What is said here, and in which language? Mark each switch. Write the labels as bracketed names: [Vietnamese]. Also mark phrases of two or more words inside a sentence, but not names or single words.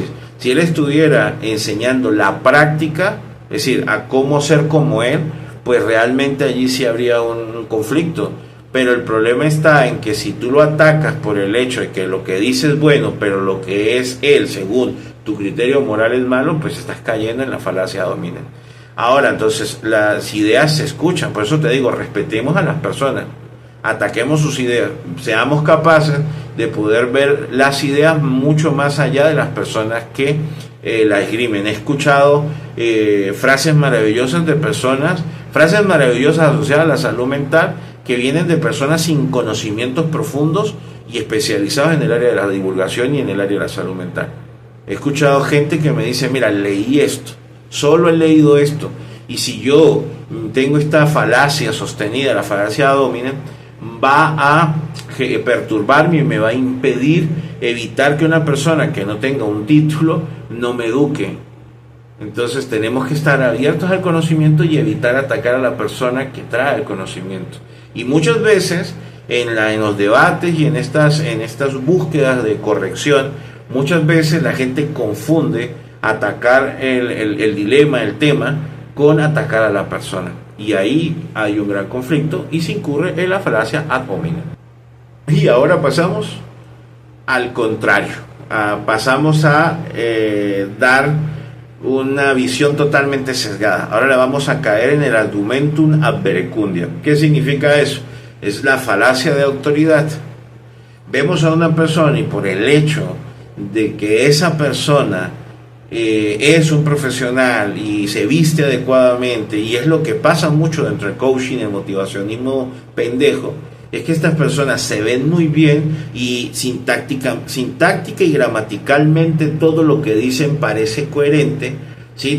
[Spanish] Si él estuviera enseñando la práctica, es decir, a cómo ser como él, pues realmente allí sí habría un conflicto. Pero el problema está en que si tú lo atacas por el hecho de que lo que dice es bueno, pero lo que es él, según tu criterio moral, es malo, pues estás cayendo en la falacia [Latin] ad hominem. [Spanish] Ahora, entonces, las ideas se escuchan, por eso te digo, respetemos a las personas, ataquemos sus ideas, seamos capaces de poder ver las ideas mucho más allá de las personas que la esgrimen. He escuchado frases maravillosas de personas, frases maravillosas asociadas a la salud mental, que vienen de personas sin conocimientos profundos y especializados en el área de la divulgación y en el área de la salud mental. He escuchado gente que me dice, mira, leí esto, solo he leído esto, y si yo tengo esta falacia sostenida, la falacia [Latin] ad hominem, [Spanish] va a perturbarme y me va a impedir evitar que una persona que no tenga un título no me eduque. Entonces tenemos que estar abiertos al conocimiento y evitar atacar a la persona que trae el conocimiento. Y muchas veces en los debates y en estas búsquedas de corrección, muchas veces la gente confunde atacar el dilema, el tema, con atacar a la persona. Y ahí hay un gran conflicto y se incurre en la falacia [Latin] ad hominem. [Spanish] Y ahora pasamos al contrario. Pasamos a dar una visión totalmente sesgada. Ahora le vamos a caer en el [Latin] argumentum ad verecundia. [Spanish] ¿Qué significa eso? Es la falacia de autoridad. Vemos a una persona y por el hecho de que esa persona es un profesional y se viste adecuadamente, y es lo que pasa mucho dentro del coaching, el motivacionismo pendejo, es que estas personas se ven muy bien y sintáctica y gramaticalmente todo lo que dicen parece coherente, ¿sí?